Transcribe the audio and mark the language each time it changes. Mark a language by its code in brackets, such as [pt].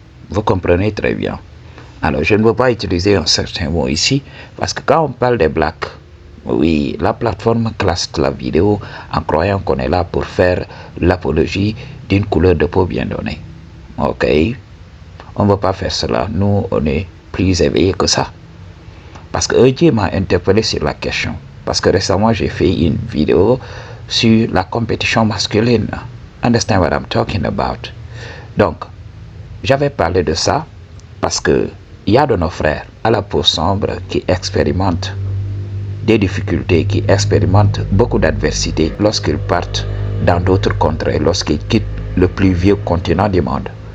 [fr] Vous comprenez très bien. Alors, je ne veux pas utiliser un certain mot ici parce que quand on parle des blacks, oui, la plateforme classe la vidéo en croyant qu'on est là pour faire l'apologie d'une couleur de peau bien donnée. Ok? On ne veut pas faire cela. Nous, on est plus éveillés que ça. Parce que EJ m'a interpellé sur la question. Parce que récemment, j'ai fait une vidéo sur la compétition masculine. [en] Understand what I'm talking about? [fr] Donc, j'avais parlé de ça parce que il y a de nos frères à la peau sombre qui expérimentent des difficultés, qui expérimentent beaucoup d'adversité lorsqu'ils partent dans d'autres contrées, lorsqu'ils quittent le plus vieux continent du monde.